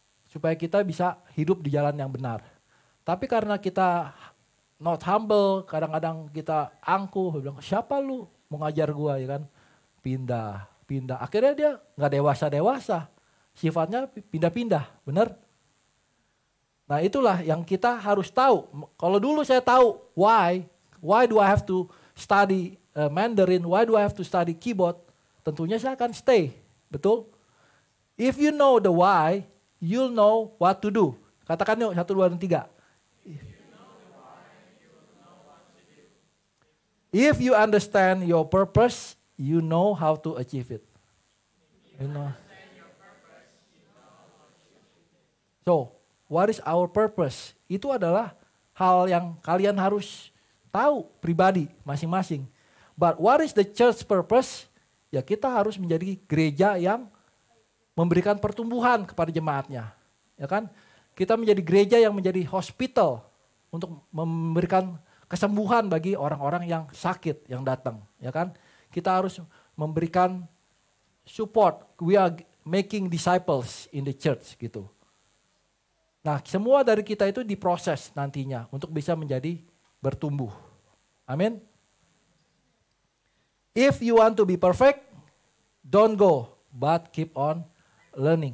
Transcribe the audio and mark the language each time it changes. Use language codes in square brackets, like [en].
[id] Supaya kita bisa hidup di jalan yang benar. Tapi karena kita [en] not humble, [id] kadang-kadang kita angkuh. Bilang, siapa lu mau ngajar gua ya kan? Pindah. Akhirnya dia gak dewasa-dewasa. Sifatnya pindah-pindah, benar? Nah itulah yang kita harus tahu. Kalau dulu saya tahu, [en] why do I have to study Mandarin, why do I have to study keyboard? [id] Tentunya saya akan stay, betul? [en] If you know the why, you'll know what to do. [id] Katakan yuk, 1, 2, dan 3. [en] If you understand your purpose, you know how to achieve it. You know. So, what is our purpose? [id] Itu adalah hal yang kalian harus tahu pribadi masing-masing. [en] But what is the church purpose? [id] Ya kita harus menjadi gereja yang memberikan pertumbuhan kepada jemaatnya. Ya kan? Kita menjadi gereja yang menjadi hospital untuk memberikan kesembuhan bagi orang-orang yang sakit yang datang. Ya kan? Kita harus memberikan support. [en] We are making disciples in the church gitu. [id] Nah semua dari kita itu diproses nantinya untuk bisa menjadi bertumbuh. [en] Amin. If you want to be perfect, don't go, but keep on learning.